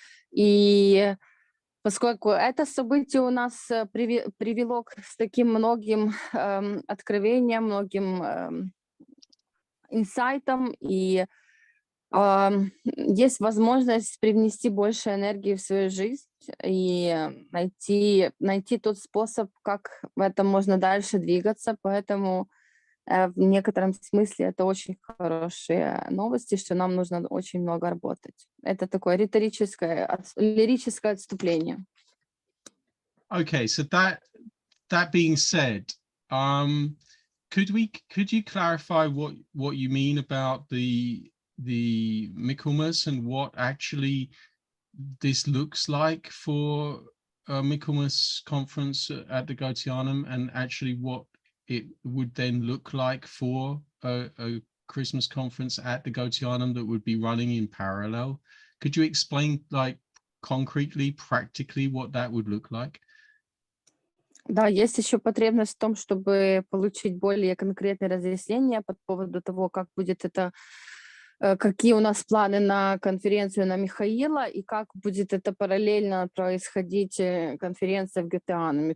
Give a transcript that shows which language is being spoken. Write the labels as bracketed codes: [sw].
[ru] И поскольку это событие у нас привело к таким многим откровениям, многим инсайтам, и есть возможность привнести больше энергии в свою жизнь и найти тот способ, как в этом можно дальше двигаться. Поэтому в некотором смысле это очень хорошие новости, что нам нужно очень много работать. Это такое лирическое отступление. [en] Okay, so that being said, could you clarify what you mean about the Michaelmas and what actually this looks like for a Michaelmas conference at the Goetheanum, and actually what it would then look like for a Christmas conference at the Goetheanum that would be running in parallel? Could you explain, like, concretely, practically what that would look like? [ru] Да, есть еще потребность в том, чтобы получить более конкретные разъяснения по поводу того, как будет это, какие у нас планы на конференцию на Михаила, и как будет это параллельно происходить конференция в Goetheanum.